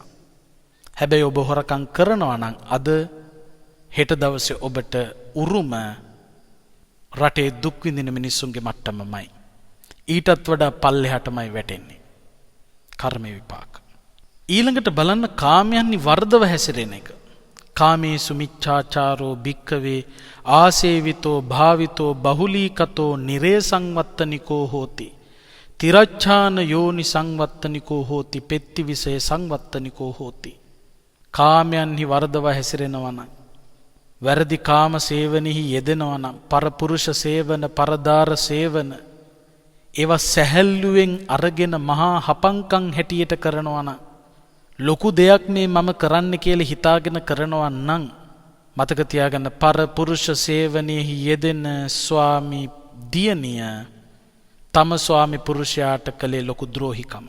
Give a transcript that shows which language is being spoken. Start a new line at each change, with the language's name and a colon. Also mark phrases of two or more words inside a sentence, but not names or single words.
Sinhala: හැබැයි ඔබ හොරකම් කරනවා නම් අද හෙට දවසේ ඔබට උරුම රටේ දුක් විඳින මිනිස්සුන්ගේ මට්ටමමයි. ඊටත් වඩා පල්ලෙහාටමයි වැටෙන්නේ. කර්ම විපාක. ඊළඟට බලන්න කාමයන්හි වර්ධව හැසිරෙන එක.
Pali: කාමේසු මිච්ඡාචාරෝ භික්ඛවේ ආසේවිතෝ භාවිතෝ බහුලීකතෝ නිරේ සංවත්තනිකෝ හෝති. තිරච්ඡාන යෝනි සංවත්තනිකෝ හෝති පෙත්ති විසේ සංවත්තනිකෝ හෝති.
Sinhala: කාමයන්හි වර්ධව හැසිරෙනවා නම් වැරදි කාම සේවනෙහි යෙදෙනවා නම් පරපුරුෂ සේවන පරදාර සේවන ඒවා සැහැල්ලුවෙන් අරගෙන මහා හපංකම් හැටියට කරනවා නම් ලොකු දෙයක් මේ මම කරන්න කියලා හිතාගෙන කරනවා නම් මතක තියාගන්න පරපුරුෂ සේවනයේහි යෙදෙන ස්වාමි දියණිය තම ස්වාමි පුරුෂයාට කළේ ලොකු ද්‍රෝහිකමක්.